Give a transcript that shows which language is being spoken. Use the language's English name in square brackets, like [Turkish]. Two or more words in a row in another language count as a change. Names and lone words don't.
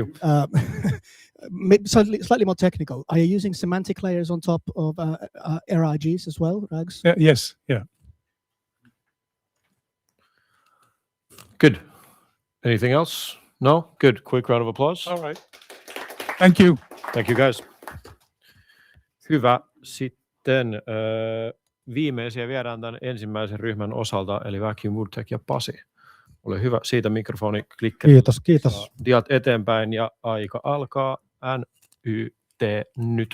[English] Maybe slightly more technical. Are you using semantic layers on top of RIGs as well, RAGs? Yes, yeah. Good. Anything else? No? Good. Quick round of applause. All right. Thank you. Thank you guys. [Finnish] Hyvä. Sitten viimeisiä viedään tämän ensimmäisen ryhmän osalta, eli Vacuum Woodtech ja Pasi. Ole hyvä. Siitä mikrofoni klikkeri. Kiitos. Diat eteenpäin ja aika alkaa. NYT nyt.